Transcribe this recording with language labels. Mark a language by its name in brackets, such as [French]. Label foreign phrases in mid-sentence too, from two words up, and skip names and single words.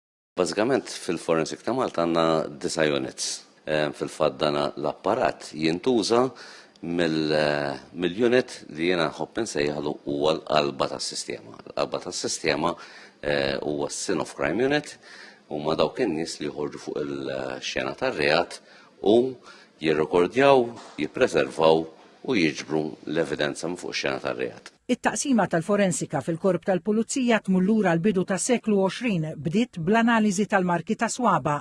[Maltese] Bażikament fil-Forensic ta' Malta għandna 9 units. Fil-fatt dan l-apparat jintuża mill-unit li jiena nħobb insejjaħlu huwa l-qalba tas-sistema. L-qalba tas-sistema huwa s-Scene of Crime Unit huma dawk in-nies li jħorġu fuq il-xena tar-reat u jirrekordjaw, jippreservaw u jiġbru l-evidenza minn fuq ix-xena tar-reat. It-taqsima tal-forensika fil-korp tal-Pulizija tmur lura l-bidu tas-seklu 20 bdiet bl-analiżi tal-marki ta' swaba.